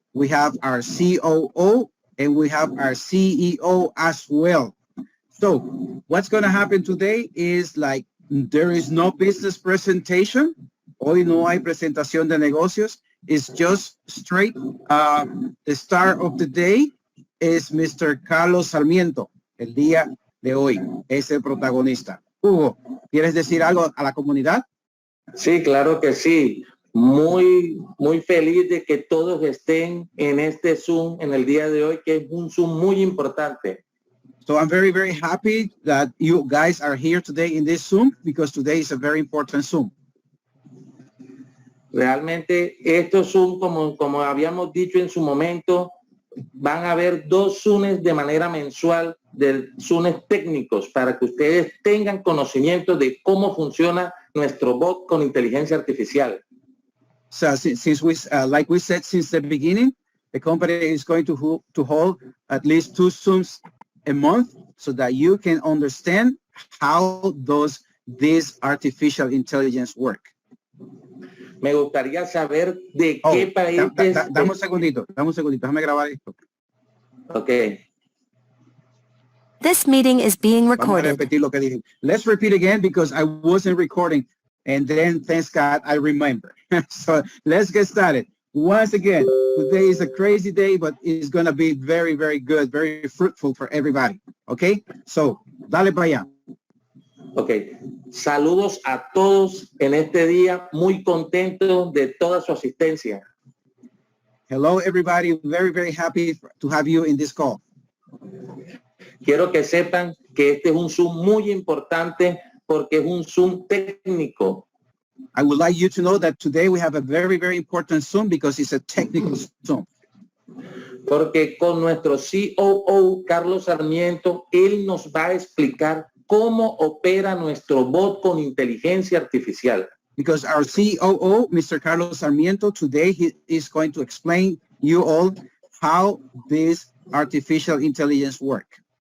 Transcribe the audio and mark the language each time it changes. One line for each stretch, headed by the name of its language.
English: We have our COO and we have our CEO as well. So what's going to happen today is like there is no business presentation.
Spanish: Hoy no hay presentación de negocios.
English: It's just straight. The star of the day is Mr. Carlos Sarmiento.
Spanish: El día de hoy es el protagonista. Hugo, ¿quieres decir algo a la comunidad? Sí, claro que sí. Muy feliz de que todos estén en este Zoom en el día de hoy, que es un Zoom muy importante.
English: So I'm very, very happy that you guys are here today in this Zoom because today is a very important Zoom.
Spanish: Realmente estos Zoom, como habíamos dicho en su momento, van a haber 2 Zooms de manera mensual, de Zooms técnicos, para que ustedes tengan conocimiento de cómo funciona nuestro bot con inteligencia artificial.
English: So since we, like we said since the beginning, the company is going to hold at least 2 Zooms a month so that you can understand how does this artificial intelligence work.
Spanish: Me gustaría saber de qué países... Dame un segundito, déjame grabar esto.
English: Okay. This meeting is being recorded.
Spanish: Vamos a repetir lo que dije.
English: Let's repeat again because I wasn't recording and then thanks God I remember. So let's get started. Once again, today is a crazy day, but it's going to be very, very good, very fruitful for everybody. Okay? So,
Spanish: dale para allá. Ok, saludos a todos en este día, muy contentos de toda su asistencia.
English: Hello, everybody. Very, very happy to have you in this call.
Spanish: Quiero que sepan que este es un Zoom muy importante porque es un Zoom técnico.
English: I would like you to know that today we have a very, very important Zoom because it's a technical Zoom.
Spanish: Porque con nuestro COO, Carlos Sarmiento, él nos va a explicar cómo opera nuestro bot con inteligencia artificial.
English: Because our COO, Mr. Carlos Sarmiento, today he is going to explain you all how this artificial intelligence work.